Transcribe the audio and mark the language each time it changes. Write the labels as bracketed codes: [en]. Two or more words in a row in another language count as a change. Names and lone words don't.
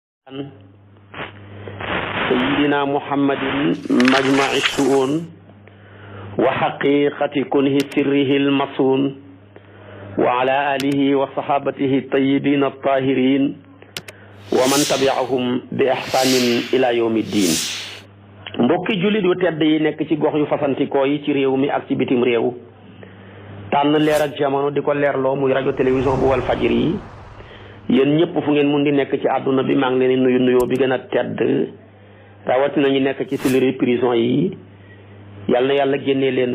[ar] سيدنا محمد مجمع سره وحقيقة كنه سره المصون وعلى آله وصحابته الطيبين الطاهرين ومن تبعهم بإحسان إلى يوم الدين. [wo] mbokki jullit yu tedd yi nekk ci gox yu fasantikoo yi ci réew mi ak ci bitim réew tànn leer ak jamono di ko leerloo muy rajo télévision bu wal fajir yi yéen ñëpp fu ngeen mun di nekk ci àdduna bi maa ngi leen di nuyu nuyoo bi gën a tedd rawatina ñu nekk ci siliri prison yi yal na yàlla génnee leen